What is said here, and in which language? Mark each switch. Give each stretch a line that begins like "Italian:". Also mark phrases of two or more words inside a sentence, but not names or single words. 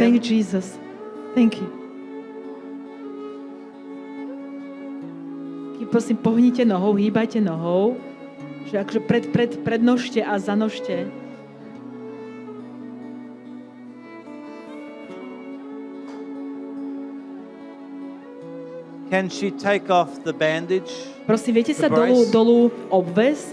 English: Thank Jesus. Thank you.
Slovak: Prosím, pohnite nohou, hýbajte nohou. Že akože prednožte a zanožte.
English: Can she take off the bandage?
Slovak: Prosím, viete sa dolu obväz?